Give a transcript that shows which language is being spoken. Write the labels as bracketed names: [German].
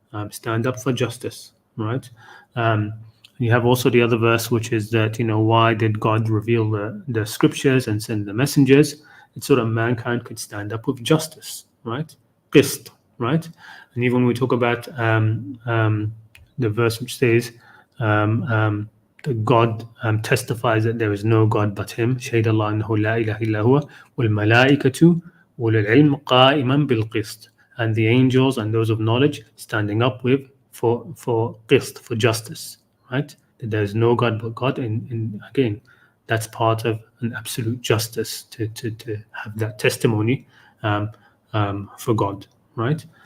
[English] Stand up for justice, right? You have also the other verse, which is that, why did God reveal the scriptures and send the messengers? It's so that mankind could stand up with justice, right? Qist, right? And even when we talk about the verse which says, that God testifies that there is no God but Him. [Arabic] شهد الله أنه لا إله إلا هو والملائكة أولو العلم قائما بالقسط. [English] And the angels and those of knowledge standing up for qist, for justice, right? That there is no God but God, and again, that's part of an absolute justice to have that testimony for God, right?